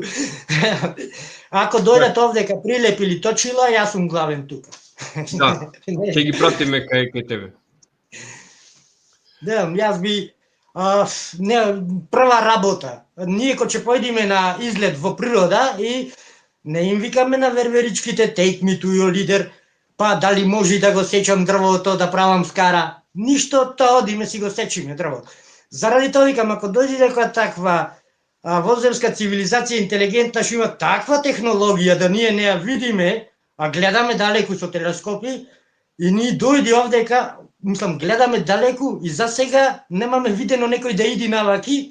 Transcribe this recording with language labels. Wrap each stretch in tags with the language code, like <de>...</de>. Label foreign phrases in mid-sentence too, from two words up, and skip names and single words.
<mk>Ако дојдат овдека прилепили точила, јас сум главен тука. Да, ќе ги пратиме кај тебе. Да, јас би прва работа. Ние кога ќе појдиме на излет во природа и не им викаме на верверичките</mk> <en>take me to your leader,</en> <mk>па дали може да го сечам дрвото, да правам скара. Ништо, тоа одиме си го сечиме дрвото. Заради тоа викам, ако дојде некоја таква воземска цивилизација интелигентна што има таква технологија да ние не ја видиме, а гледаме далеку со телескопи, И ние дојди овдека, мислам, гледаме далеку и за сега немаме видено некој да иди наваки.</mk>